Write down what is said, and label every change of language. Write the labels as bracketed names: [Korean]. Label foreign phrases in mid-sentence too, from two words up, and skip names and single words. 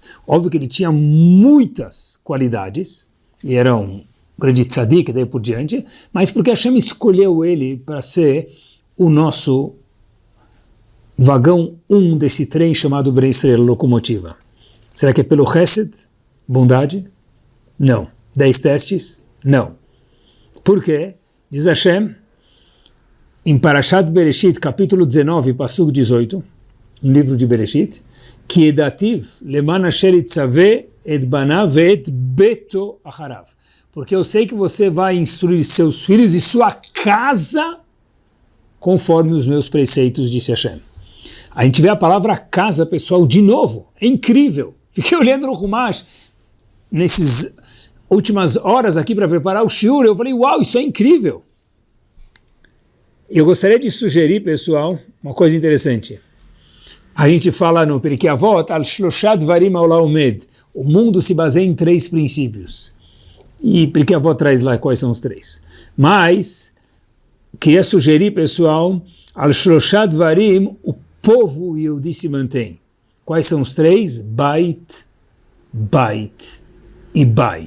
[Portuguese] Óbvio que ele tinha muitas qualidades, e era um grande tzadik, daí por diante, mas porque Hashem escolheu ele para ser o nosso vagão 1 desse trem chamado Bnei Israel, locomotiva. Será que é pelo Chesed, bondade? Não. 10 testes? Não. Por quê? Diz Hashem, em Parashat Bereshit, capítulo 19, Pasuk 18, no livro de Bereshit, que [Hebrew] ידעתיו למען אשר יצוה את בניו את ביתו אחריו. [Portuguese] Porque eu sei que você vai instruir seus filhos e sua casa conforme os meus preceitos, disse Hashem. A gente vê a palavra casa, pessoal, de novo. É incrível. Fiquei olhando no Humash nessas últimas horas aqui para preparar o shiur. Eu falei, uau, isso é incrível. Eu gostaria de sugerir, pessoal, uma coisa interessante. A gente fala no Perikei Avot, [Hebrew] על שלושה דברים העולם. [Portuguese] O mundo se baseia em 3 princípios. E Perikei Avot traz lá quais são os 3. Mas, queria sugerir, pessoal, [Hebrew] על שלושה דברים, [Portuguese] o povo Yehudi se mantém. Quais são os 3? [Hebrew] בית, בית [Portuguese] e bait.